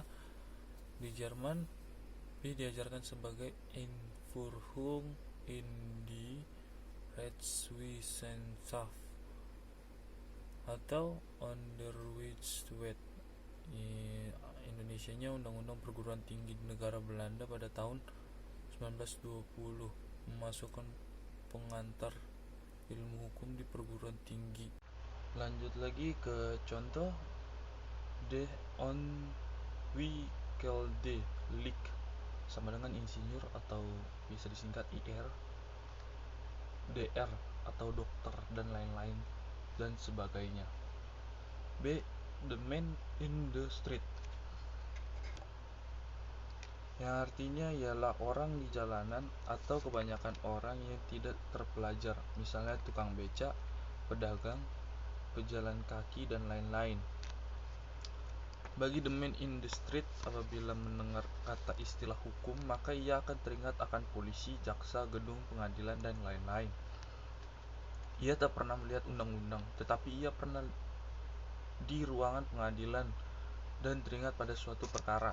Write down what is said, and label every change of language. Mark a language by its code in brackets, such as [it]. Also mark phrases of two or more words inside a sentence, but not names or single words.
[id] Di Jerman, P diajarkan sebagai [de] Einführung in die Rechtswissenschaft [id] atau Onderwijswet. Indonesianya Undang-Undang Perguruan Tinggi di negara Belanda pada tahun 1920 memasukkan pengantar ilmu hukum di perguruan tinggi. Lanjut lagi ke contoh. [nl] De ontwikkelde leek [id] sama dengan insinyur atau bisa disingkat IR, DR atau dokter dan lain-lain dan sebagainya. B. [en] The man in the street, [id] yang artinya ialah orang di jalanan atau kebanyakan orang yang tidak terpelajar, misalnya tukang beca, pedagang, pejalan kaki dan lain-lain. Bagi [en] the man in the street, [id] apabila mendengar kata istilah hukum, maka ia akan teringat akan polisi, jaksa, gedung pengadilan dan lain-lain. Ia tak pernah melihat undang-undang, tetapi ia pernah di ruangan pengadilan dan teringat pada suatu perkara.